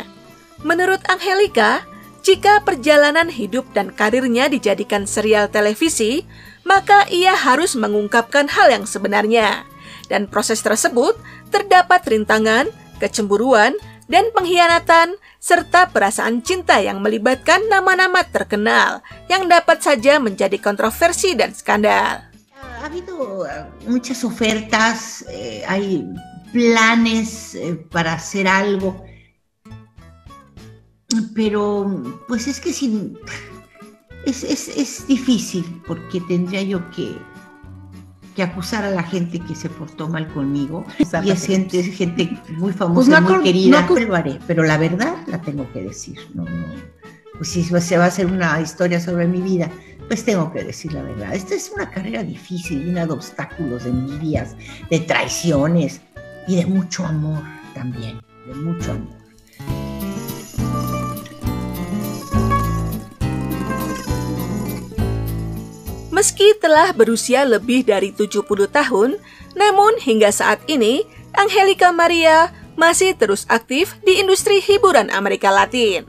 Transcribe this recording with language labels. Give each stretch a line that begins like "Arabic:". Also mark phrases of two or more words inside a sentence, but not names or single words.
Indonesian: Menurut Angelica, jika perjalanan hidup dan karirnya dijadikan serial televisi, maka ia harus mengungkapkan hal yang sebenarnya. Dan proses tersebut terdapat rintangan, kecemburuan, dan pengkhianatan, serta perasaan cinta yang melibatkan nama-nama terkenal yang dapat saja menjadi kontroversi dan skandal.
Spanish: Ha habido muchas ofertas, hay planes para hacer algo, pero pues es que es difícil porque tendría yo que acusar a la gente que se portó mal conmigo. Y es gente muy famosa, muy querida, lo haré, pero la verdad la tengo que decir. No. Pues si se va a hacer una historia sobre mi vida, pues tengo que decir la verdad. Esta es una carrera difícil, llena de obstáculos, de envidias, de traiciones y de mucho amor también, de mucho amor.
Indonesian: Meski telah berusia lebih dari 70 tahun, namun hingga saat ini, Angelica Maria masih terus aktif di industri hiburan Amerika Latin.